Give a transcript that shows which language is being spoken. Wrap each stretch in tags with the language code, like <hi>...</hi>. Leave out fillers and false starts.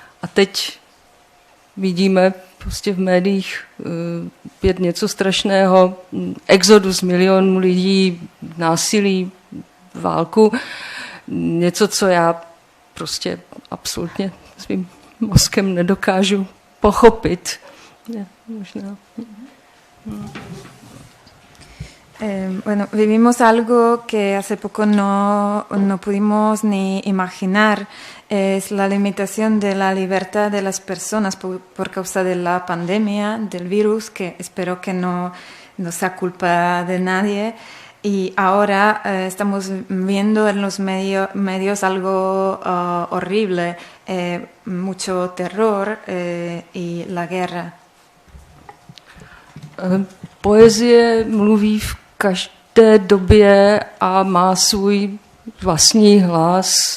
<cs>A teď vidíme prostě v médiích pět něco strašného, exodus milionů lidí, násilí, válku, něco, co já prostě absolutně svým mozkem nedokážu pochopit. Možná.</cs> <es>Bueno, vivimos algo que hace poco no pudimos ni imaginar. Es la limitación de la libertad de las personas por causa de la pandemia, del virus, que espero que no sea culpa de nadie. Y ahora estamos viendo en los medios algo horrible, mucho terror y la guerra.</es> <cs>Poezie mluví v každé době a má svůj vlastní hlas.</cs>